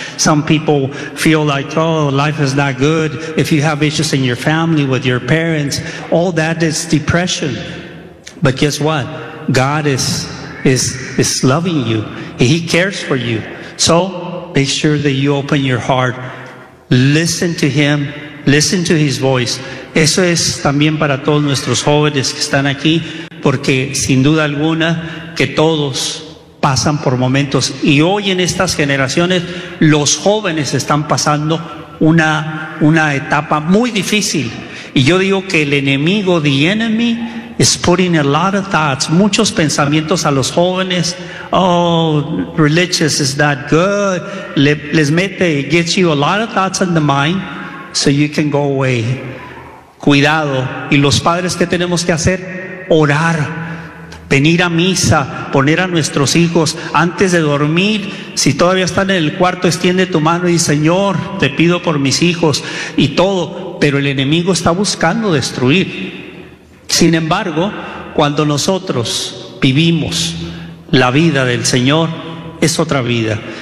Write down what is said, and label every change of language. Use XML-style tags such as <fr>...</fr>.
<en>Some people feel like, oh, life is not good. If you have issues in your family, with your parents, all that is depression. But guess what? God is loving you. He cares for you. So make sure that you open your heart. Listen to him. Listen to his voice.</en> <es>Eso es también para todos nuestros jóvenes que están aquí, porque sin duda alguna que todos pasan por momentos, y hoy en estas generaciones los jóvenes están pasando una etapa muy difícil. Y yo digo que el enemigo,</es> <en>the enemy, is putting a lot of thoughts,</en> <es>muchos pensamientos a los jóvenes.</es> <en>Oh, religious is not good.</en> <es>Les mete,</es> <en>gets you a lot of thoughts in the mind, so you can go away.</en> <es>Cuidado. Y los padres, ¿qué tenemos que hacer? Orar, venir a misa, poner a nuestros hijos antes de dormir. Si todavía están en el cuarto, extiende tu mano y dice, Señor, te pido por mis hijos y todo. Pero el enemigo está buscando destruir. Sin embargo, cuando nosotros vivimos la vida del Señor, es otra vida.</es>